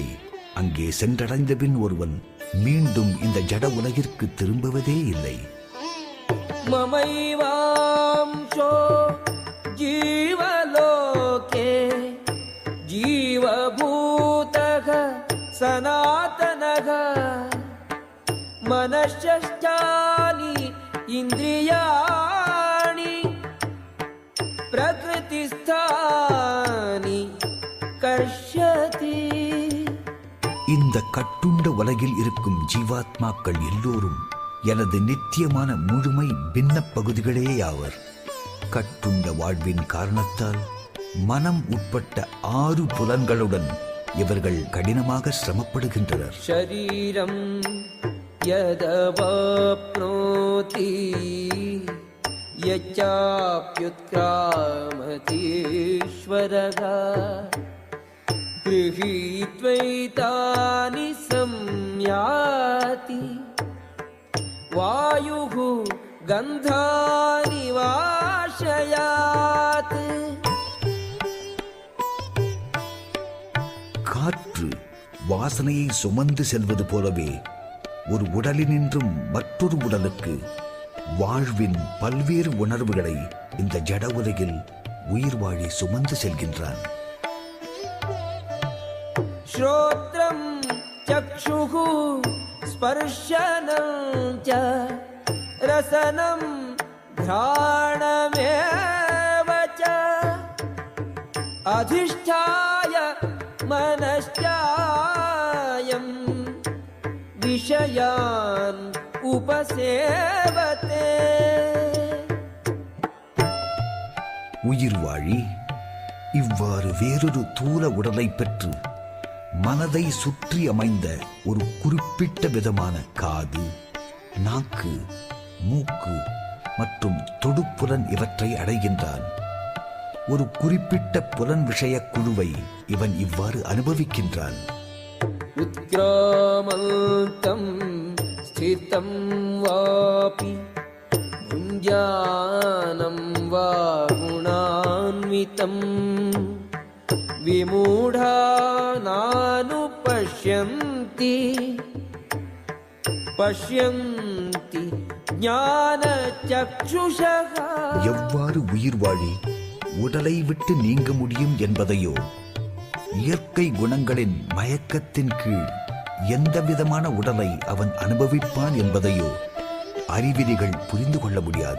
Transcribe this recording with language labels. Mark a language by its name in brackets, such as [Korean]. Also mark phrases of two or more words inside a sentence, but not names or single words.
[Tamil] அங்கே சென்றடைந்த பின் ஒருவன் மீண்டும் இந்த ஜட உலகிற்கு திரும்புவதே இல்லை. [Sanskrit] ममैवांशो जीवलोके जीवभूतः सनातनः मनश्चानि इन्द्रियाणि प्रकृतिस्थानि कर्षति [Tamil] இந்த கட்டுண்ட உலகில் இருக்கும் ஜீவாத்மாக்கள் எல்லோரும் எனது நித்தியமான முழுமை பின்ன பகுதிகளேயாவர். கட்டுண்ட வாழ்வின் காரணத்தால் மனம் உட்பட்ட 6 புலன்களுடன் இவர்கள் கடினமாக சிரமப்படுகின்றனர். [Sanskrit] शरीरं यदवाप्नोति यच्चाप्युत्क्रामतीश्वरः गृहीत्वैतानि संयाति वायुः गन्धानि वाशयात् [Tamil] காற்று வாசனையை சுமந்து செல்வது போலவே ஒரு உடலினின்றும் மற்றொரு உடலுக்கு வாழ்வின் பல்வேறு உணர்வுகளை இந்த ஜட உலகில் உயிர் வாழி சுமந்து செல்கின்றான். [Sanskrit] श्रोत्रं चक्षुः स्पर्शनं च रसनं घ्राणमेव च अधिष्ठाय मनश्चायं विषयान् उपसेवते [Tamil] உயிர் வாழி இவ்வாறு வேறொரு தூல உடலை பெற்று மனதை சுற்றி அமைந்த ஒரு குறிப்பிட்ட விதமான காது, நாக்கு, மூக்கு மற்றும் தொடுப்புலன் இவற்றை அடைகின்றான். ஒரு குறிப்பிட்ட புலன் விஷய குழுவை இவன் இவ்வாறு அனுபவிக்கின்றான். [Sanskrit] उत्क्रामन्तं स्थितं वापि भुञ्जानं वा गुणान्वितं विमूढानानुपश्यन्ति पश्यन्ति ஞானச்சக்ஷுஷः. [Tamil] எவ்வாறு உயிர் வாழி உடலை விட்டு நீங்க முடியும் என்பதையோ, இயற்கை குணங்களின் மயக்கத்தின் கீழ் எந்த விதமான உடலை அவன் அனுபவிப்பான் என்பதையோ அறிவிலிகள் புரிந்து கொள்ள முடியாது.